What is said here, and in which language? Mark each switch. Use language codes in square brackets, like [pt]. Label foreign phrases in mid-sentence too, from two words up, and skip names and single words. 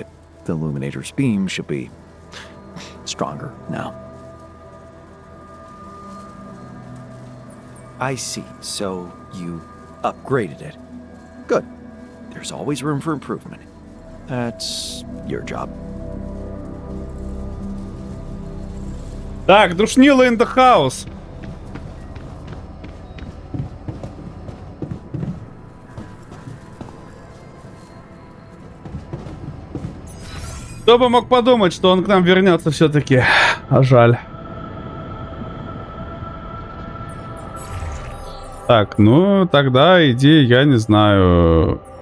[en] The illuminator's beam should be stronger now. I see. So you upgraded it. Good. There's always room for improvement. That's your job. [ru] Так, душнило [en] in the house. [ru] Кто бы мог подумать, что он к нам вернется все-таки. А жаль. Так, ну тогда иди, я не знаю.